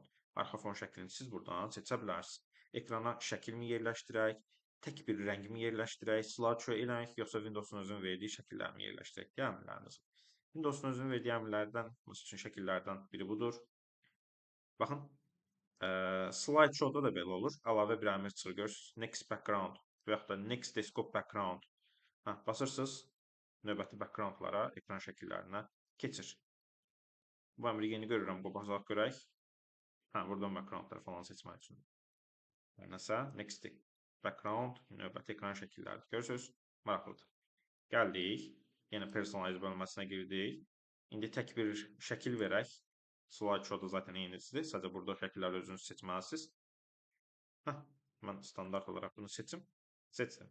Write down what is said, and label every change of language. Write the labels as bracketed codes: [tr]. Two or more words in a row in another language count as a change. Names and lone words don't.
[az] Arxa fon şəklini siz buradan seçə bilərsiniz. Ekrana şəkilmi yerləşdirək, tək bir rəngimi yerləşdirək, slideshow eləyək, yoxsa Windows'un özünün verdiyi şəkillərimi yerləşdirək deyə əmrləriniz. Windows'un özünün verdiyi əmrlərdən, məsəl üçün şəkillərdən biri budur. Baxın, slideshow-da da belə olur. Əlavə bir əmr çıxır, görürsünüz. [en] Next background [az] və yaxud da [en] next desktop background. [az] Basırsınız, növbəti backgroundlara, ekran şəkillərinə keçir. Bu əmri yeni görürəm, bu baxaq görək. Buradan backgroundları falan seçmək üçün. Nəsə, [en] next background, [az] növbəti ekran şəkilləridir. Görürsünüz, maraqlıdır. Gəldik, yenə personalize bölməsinə girdik. İndi tək bir şəkil verək. Slideshow da zaten eynidir. Sadəcə burada şəkilləri özünüz seçməlisiniz. Hə, mən standart olaraq bunu seçim. Seçdim.